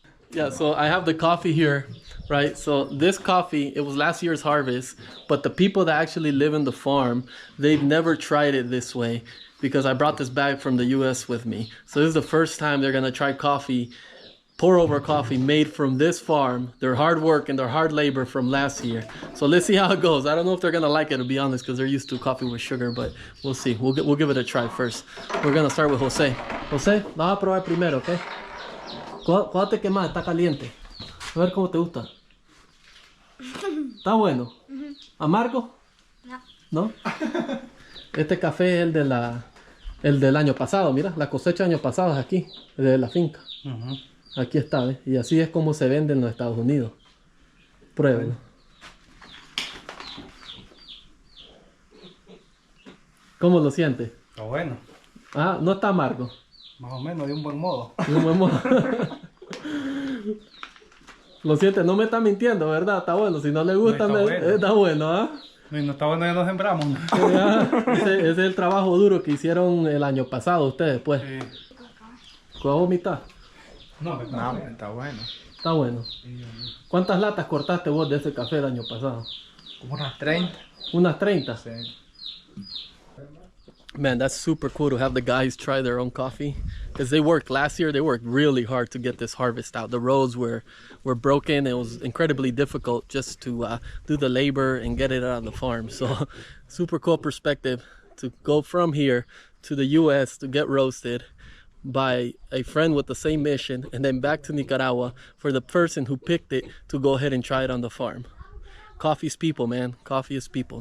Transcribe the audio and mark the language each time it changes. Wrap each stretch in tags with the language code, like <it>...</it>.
<en>Yeah, so I have the coffee here, right? So this coffee, it was last year's harvest, but the people that actually live in the farm, they've never tried it this way because I brought this bag from the US with me. So this is the first time they're gonna try coffee, pour over coffee made from this farm, their hard work and their hard labor from last year. So let's see how it goes. I don't know if they're gonna like it, to be honest, because they're used to coffee with sugar, but we'll see. We'll give it a try first. We're gonna start with Jose.</en> <es>Jose, vamos a probar primero, ¿ok? Cuídate que más, está caliente. A ver cómo te gusta. ¿Está bueno? ¿Amargo? No. ¿No? Este café es el del año pasado, mira, la cosecha del año pasado es aquí, de la finca. Aquí está, ¿ves? Y así es como se vende en los Estados Unidos. Pruébelo. ¿Cómo lo sientes? Está bueno. Ah, no está amargo. Más o menos, de un buen modo. De un buen modo. Lo sientes, no me está mintiendo, ¿verdad? Está bueno. Si no le gusta, no, está bueno, ¿ah? No está bueno, ya nos sembramos. Ese es el trabajo duro que hicieron el año pasado ustedes, pues. Sí. ¿Cuál vomitar? No, está bueno. Está bueno. ¿Cuántas latas cortaste vos de ese café el año pasado? Como unas 30. Unas 30. Sí.</es> <en>Man, that's super cool to have the guys try their own coffee, because they worked last year. They worked really hard to get this harvest out. The roads were broken. It was incredibly difficult just to do the labor and get it out of the farm. So super cool perspective to go from here to the US to get roasted by a friend with the same mission, and then back to Nicaragua for the person who picked it to go ahead and try it on the farm. Coffee is people, man. Coffee is people.</en>